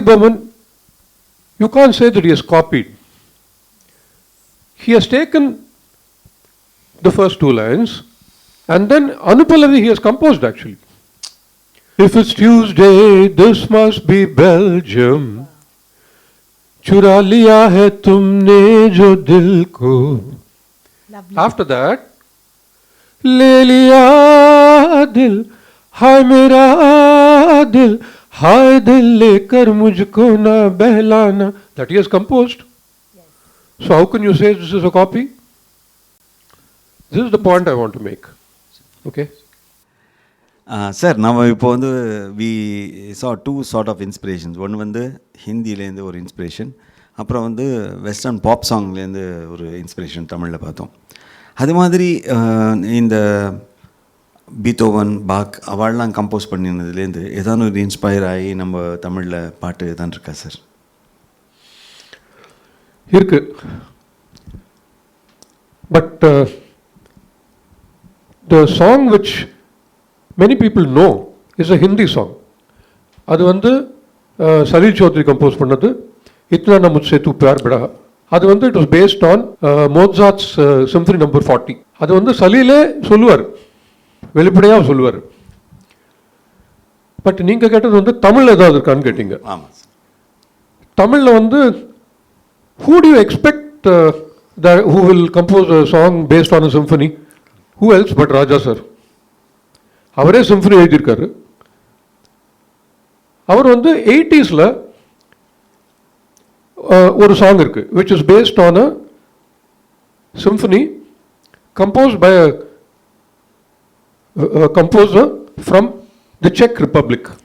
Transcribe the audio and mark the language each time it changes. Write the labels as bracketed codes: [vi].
[en] Burman, you can't say that he has copied. He has taken the first two lines and then Anupallavi he has composed actually. If it's Tuesday, this must be Belgium. [hi] चुरा लिया है तुमने जो दिल को. [en] Lovely. After that, [hi] ले लिया दिल, हाय मेरा दिल, हाय दिल लेकर मुझको ना बहलाना. [en] That he has composed. So how can you say this is a copy? This is the point I want to make. Okay. [ta] Sir நம்ம இப்போ வந்து [en] We saw two sort of inspirations. [ta] ஒன்று வந்து ஹிந்திலேருந்து ஒரு இன்ஸ்பிரேஷன், அப்புறம் வந்து வெஸ்டர்ன் பாப் சாங்லேருந்து ஒரு inspiration தமிழில் பார்த்தோம். அது மாதிரி இந்த பீத்தோவன், பாக் அவள்லாம் கம்போஸ் பண்ணினதுலேருந்து ஏதாவது ஒரு இன்ஸ்பயர் ஆகி நம்ம தமிழில் பாட்டு தான் இருக்கா சார்? இருக்கு. [en] But the song which many people know is a Hindi song. [ta] அது வந்து சலீல் சௌத்ரி கம்போஸ் பண்ணது, [hi] இத்னா நா முஜ்சே தூ प्यार बड़ा. [ta] அது வந்து [en] It was based on Mozart's symphony number 40. [ta] அது வந்து சலீலே சொல்லுவார், வெளிப்படையாக சொல்லுவார். பட் நீங்கள் கேட்டது வந்து தமிழ் ஏதாவது இருக்கான்னு கேட்டீங்க. ஆமாம் சார். தமிழில் வந்து [en] who do you expect who will compose a song based on a symphony? Who else but [ta] Raja sir. அவரே சிம்பனி எழுதியிருக்காரு. அவர் வந்து [en] 80s [ta] ஒரு சாங் இருக்கு [en] which is based on a symphony composed by a composer from the Czech Republic.